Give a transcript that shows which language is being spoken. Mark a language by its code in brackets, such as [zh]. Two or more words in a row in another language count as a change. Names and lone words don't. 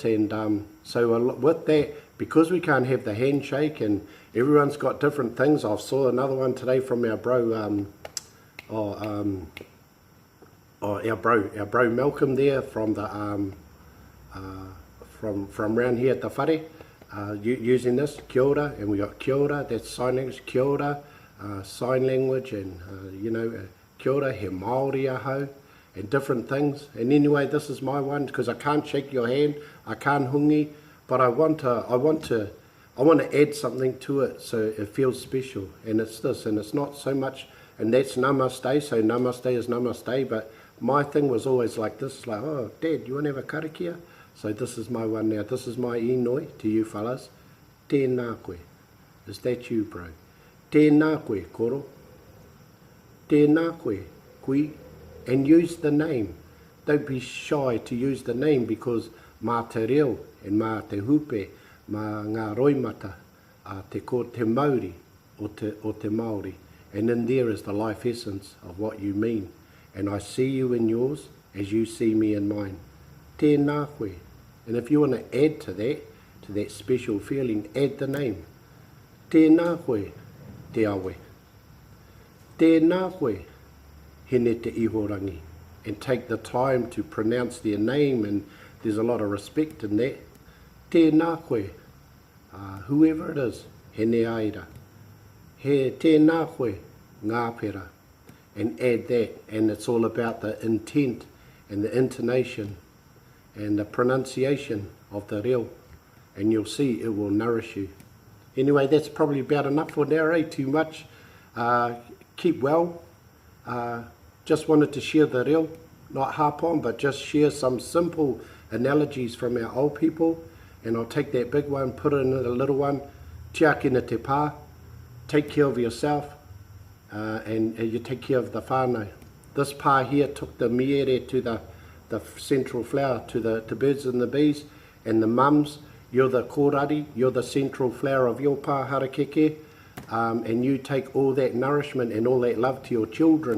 [en] And so with that, because we can't have the handshake and everyone's got different things, I saw another one today from our bro, our bro Malcolm there from the from around here at the whare, using this [mi] kia ora, [en] and we got [mi] kia ora, [en] that's sign language, [mi] kia ora, [en] sign language, and you know, [mi] kia ora, he Māori ahau, [en] and different things. And anyway, this is my one, because I can't shake your hand, I can't hungi, but I want to add something to it so it feels special. And it's this, and it's not so much, and that's namaste, so namaste is namaste, but my thing was always like this, like, oh, Dad, you want to have a karakia? So this is my one now. This is my inoi to you fellas. [mi] TÄNÄ koe. [en] Is that you, bro? [mi] TÄNÄ koe, koro. TÄNÄ koe, kui. [en] And use the name. Don't be shy to use the name, because [mi] mā te reo [en] and [mi] mā te hupe, mā ngā roimata, te Māori o te Māori. [en] And in there is the life essence of what you mean. And I see you in yours, as you see me in mine. [mi] TÄNÄ koe. [en] And if you want to add to that special feeling, add the name. [mi] TÄNÄ koe te awe. TÄNÄ koe hene te ihorangi. [en] And take the time to pronounce their name, and there's a lot of respect in that. [mi] TÄNÄ koe, [en] whoever it is, [mi] hene aira. He TÄNÄ koe, ngā pera. [en] And add that, and it's all about the intent and the intonation and the pronunciation of the reo, and you'll see it will nourish you. Anyway, that's probably about enough for now, too much. Keep well. Just wanted to share the reo, not harp on, but just share some simple analogies from our old people, and I'll take that big one, put it in a little one. [mi] Tiakina te pā, [en] take care of yourself, and you take care of the whānau. This pā here took the miere to the central flower, to the birds and the bees, and the mums, you're the kōrari, you're the central flower of your Pā Harakeke, and you take all that nourishment and all that love to your children.